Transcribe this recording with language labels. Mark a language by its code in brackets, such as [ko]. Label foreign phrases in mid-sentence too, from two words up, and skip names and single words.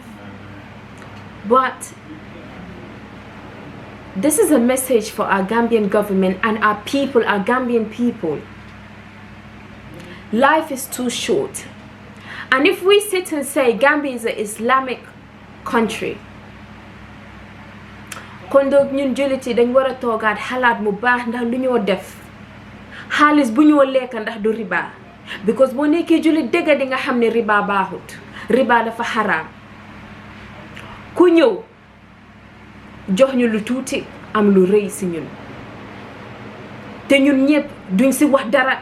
[en] But this is a message for our Gambian government and our people, our Gambian people. Life is too short. And if we sit and say Gambia is an Islamic country, [wo] kon doog ñun juliti dañ war a toogaat xalaat mu baax ndax lu ñoo def xaalis bu ñoo lekk ndax du riba, because boo nekkee julit dëgg di nga xam ne riba baaxut. Riba dafa xaraam. Ku ñëw jox ñu lu tuuti am lu rëy si ñun, te ñun ñëpp duñ si wax dara.